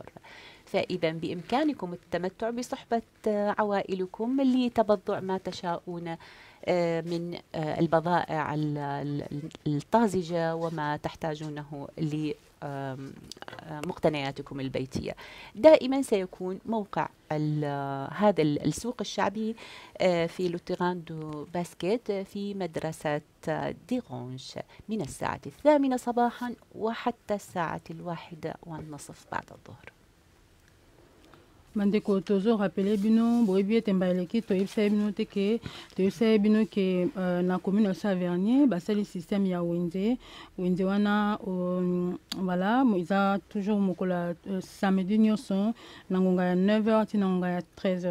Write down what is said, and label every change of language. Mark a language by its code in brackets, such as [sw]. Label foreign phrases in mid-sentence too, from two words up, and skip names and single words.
[ar] فإذا بإمكانكم التمتع بصحبة عوائلكم لتبضع ما تشاءون من البضائع الطازجة وما تحتاجونه لمقتنياتكم البيتية. دائما سيكون موقع هذا السوق الشعبي في لوتيران دو باسكيت في مدرسة ديغونش من الساعة 8 صباحا وحتى الساعة 1:30 بعد الظهر. [ln] Bandeko tozo rappelé bino boyebi ete mbaleki toyebisa bino te ke toyebisa bino ke na commune ya Vernier basali système ya wenze wana voilà eza toujours mokola samedi nyonso na ngonga ya 9h ti na ngonga ya 13h.